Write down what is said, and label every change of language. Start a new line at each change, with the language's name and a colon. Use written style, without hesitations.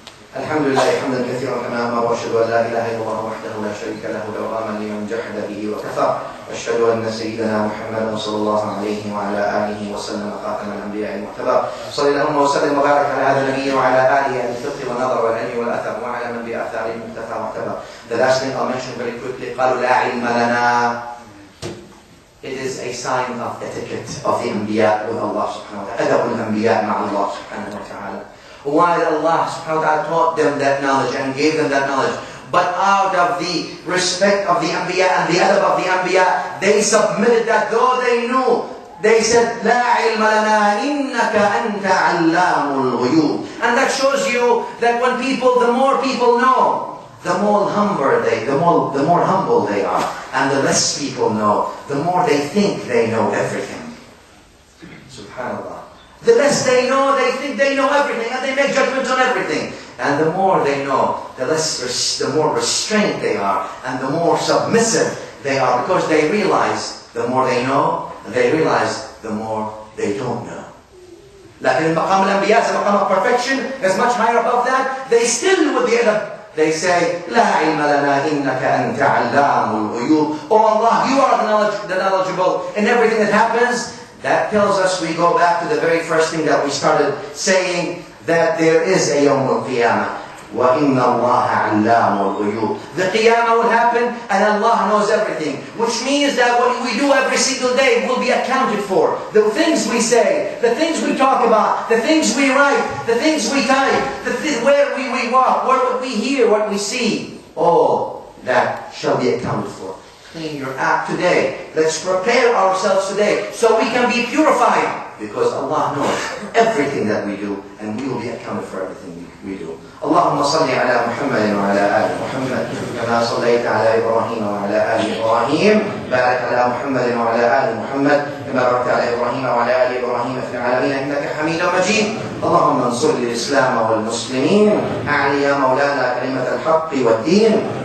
Arabic: الحمد لله حمدا كثيرا كما أمر وأشهد أن لا إله إلا الله وحده لا شريك له دوراما لمن جحد به وكفر وأشهد أن سيدنا محمدا صلى الله عليه وعلى آله وسلم خاتم الأنبياء المعتبر صلى اللهم وسلم وبارك على هذا النبي وعلى آله أهل الفقه والنظر والعلم والأثر وعلى من بآثاره مقتفى واعتبر.
English: The last thing I'll mention very quickly,
Arabic: قالوا لا علم لنا.
English: It is a sign of etiquette of the Anbiya with Allah subhanahu wa ta'ala.
Arabic: أدب الأنبياء مع الله سبحانه وتعالى.
English: Why Allah subhanahu wa ta'ala taught them that knowledge and gave them that knowledge? But out of the respect of the Anbiya and the adab of the Anbiya, they submitted that though they knew. They said,
Arabic: لا علم لنا إنك أنت علام الغيوب.
English: And that shows you that when the more people know, the more humble they are. And the less people know, the more they think they know everything. Subhanallah. The less they know, they think they know everything, and they make judgments on everything. And the more they know, the more restrained they are, and the more submissive they are, because they realize the more they know, they realize the more they don't know. Like in Maqam al-Anbiya, the Maqam of perfection is much higher above that. They still with the adab. They say,
Arabic: لا علم لنا إنك أنت علام الغيوب.
English: Oh Allah, you are the knowledgeable in everything that happens. That tells us we go back to the very first thing that we started saying, that there is a Yawm al-Qiyamah.
Arabic: وَإِنَّ اللَّهَ عَلَّامُ الْغُيُوبِ.
English: The Qiyamah will happen and Allah knows everything. Which means that what we do every single day will be accounted for. The things we say, the things we talk about, the things we write, the things we type, where we walk, what we hear, what we see. All that shall be accounted for. Clean your act today. Let's prepare ourselves today so we can be purified, because Allah knows everything that we do, and we will be accounted for everything we do.
Arabic: اللهم صل على محمد وعلى آل محمد كما صليت على إبراهيم وعلى آل إبراهيم. بارك على محمد وعلى آل محمد كما باركت على إبراهيم وعلى آل إبراهيم في العالمين إنك حميد مجيد. اللهم انصر الإسلام والمسلمين. أعلي يا مولانا كلمة الحق والدين.